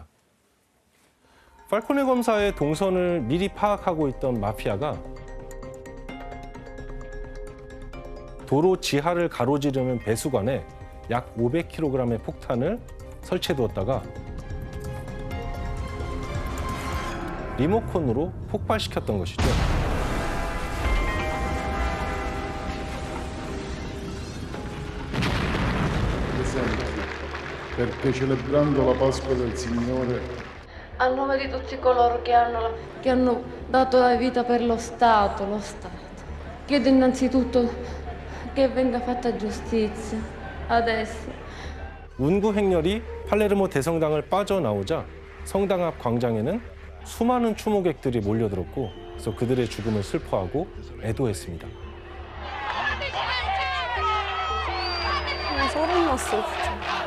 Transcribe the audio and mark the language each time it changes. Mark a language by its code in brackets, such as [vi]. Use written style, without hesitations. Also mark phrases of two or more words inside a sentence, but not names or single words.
[ko] 팔코네 검사의 동선을 미리 파악하고 있던 마피아가 도로 지하를 가로지르는 배수관에 약 500kg의 폭탄을 설치해두었다가 리모컨으로 폭발시켰던 것이죠. [it] Perché celebrando la Pasqua del Signore A nome di tutti coloro che hanno dato la vita per lo Stato, chiedo innanzitutto che venga fatta giustizia adesso. [ko] 운구 행렬이 팔레르모 대성당을 빠져나오자 성당 앞 광장에는 수많은 추모객들이 몰려들었고, 그래서 그들의 죽음을 슬퍼하고 애도했습니다. 소름 났어, 진짜.